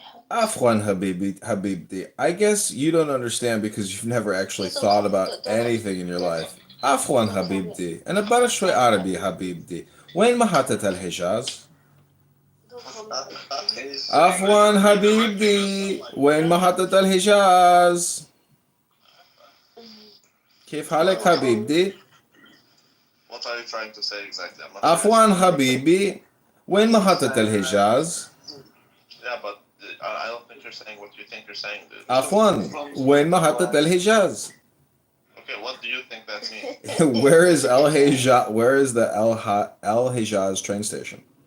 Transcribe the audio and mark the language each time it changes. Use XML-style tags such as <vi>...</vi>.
<ar>Afwan Habibti.</ar> <en>I guess you don't understand because you've never actually thought about anything in your life.</en> <ar>Afwan Habibti. أنا بعرف شوي عربي حبيبتي. وين محطة الحجاز؟ عفوا حبيبتي. وين محطة الحجاز؟ كيف حالك حبيبتي؟</ar> <en>What are you trying to say exactly?</en> <ar>عفوا حبيبي. وين محطة الحجاز؟</ar> <en>Yeah, but I don't think you're saying what you think you're saying, dude.</en> <ar>عفوا وين محطة الحجاز؟</ar> <en>Okay, what do you think that means? Where is Where is the El Hijaz train station?</en>